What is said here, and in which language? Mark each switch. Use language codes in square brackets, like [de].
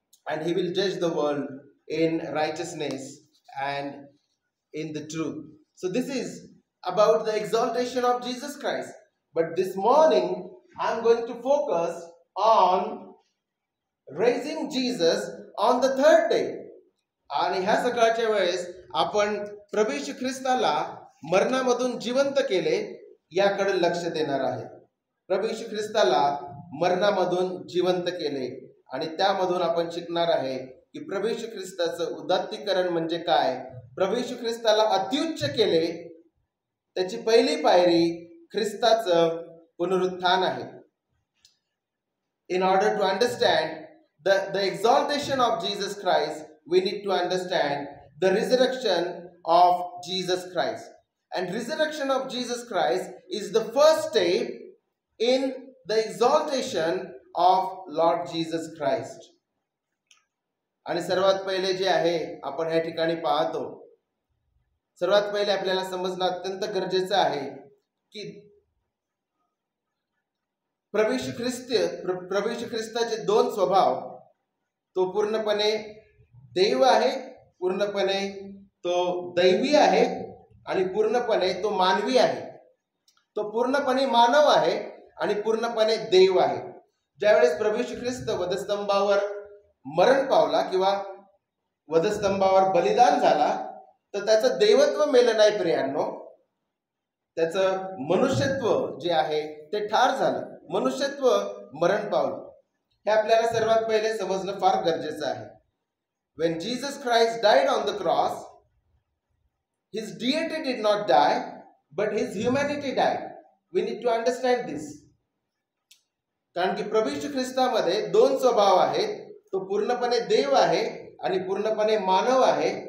[en] And he will judge the world in righteousness and in the truth. So this is about the exaltation of Jesus Christ. But this morning, I am going to focus on raising Jesus on the third day. [mr] आणि ह्या सकाळच्या वेळेस आपण प्रभू येशू ख्रिस्ताला मरणामधून जिवंत केले याकडे लक्ष देणार आहे. प्रभू येशू ख्रिस्ताला मरणामधून जिवंत केले आणि त्यामधून आपण शिकणार आहे की प्रभू येशू ख्रिस्ताचं उदात्तीकरण म्हणजे काय, प्रभू येशू ख्रिस्ताला अत्युच्च केले त्याची पहिली पायरी ख्रिस्ताचं पुनरुत्थान आहे. [en] In order to understand the exaltation of Jesus Christ, we need to understand the resurrection of Jesus Christ. And resurrection of Jesus Christ is the first step in the exaltation of Lord Jesus Christ. [mr] आणि सर्वात पहिले जे आहे आपण या ठिकाणी पाहतो, सर्वात पहिले आपल्याला समजणं अत्यंत गरजेचं आहे की प्रभू येशू ख्रिस्ताचे दोन स्वभाव, तो पूर्णपणे देव आहे, पूर्णपणे तो दैवी आहे आणि पूर्णपणे तो मानवी आहे. तो पूर्णपणे मानव आहे आणि पूर्णपणे देव आहे. ज्यावेळेस प्रभू येशू ख्रिस्त वधस्तंभावर मरण पावला किंवा वधस्तंभावर बलिदान झाला तर त्याचं देवत्व मेलं नाही प्रियांनो, त्याचं मनुष्यत्व जे आहे ते ठार झालं, मनुष्यत्व मरण पावलं. हे आपल्याला सर्वात पहिले समजणं फार गरजेचं आहे. [en] When Jesus Christ died on the cross, his deity did not die, but his humanity died. We need to understand this. [mr] कारण की प्रभू येशू ख्रिस्तामध्ये दोन स्वभाव आहेत. तो पूर्णपणे देव आहे आणि पूर्णपणे मानव आहे.